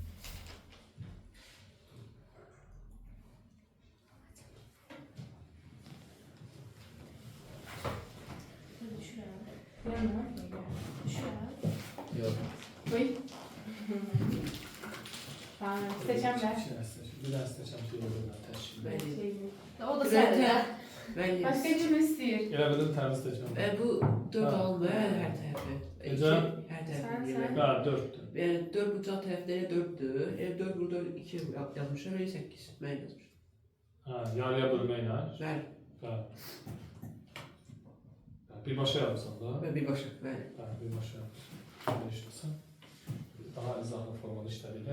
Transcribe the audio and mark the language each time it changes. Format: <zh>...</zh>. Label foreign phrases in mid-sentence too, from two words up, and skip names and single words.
<az>Düşürəm. Yanına. Düşürəm. Yox.</az> <tr>Koy. Tamam. Seçem ben.</tr> <az>Bir dənə istəsəm şey olur, təşkil. Mən O da səndə. mən</az> <tr>Başka kim istiyor?</tr> <az>Elə bildim təmiz istəsəm. Bu 4 Ha.</az> <tr>almıyor her tarafı.</tr> <az>Necə?</az> <tr>Her Sen- tarafı. sen-</tr> <az>Bəli, 4-dür. Yani 4 bucaq tərəfləri 4'dür. 4 burada 2 yazmışlar, öyle 8. Mən yazmışam. Hə, yarıya bölməklə. Bəli. Bəli. Birbaşa yazırsan da. Və birbaşa, bəli. Bəli, birbaşa dəyişdirsən. Daha izahlı formada işlədik.</az>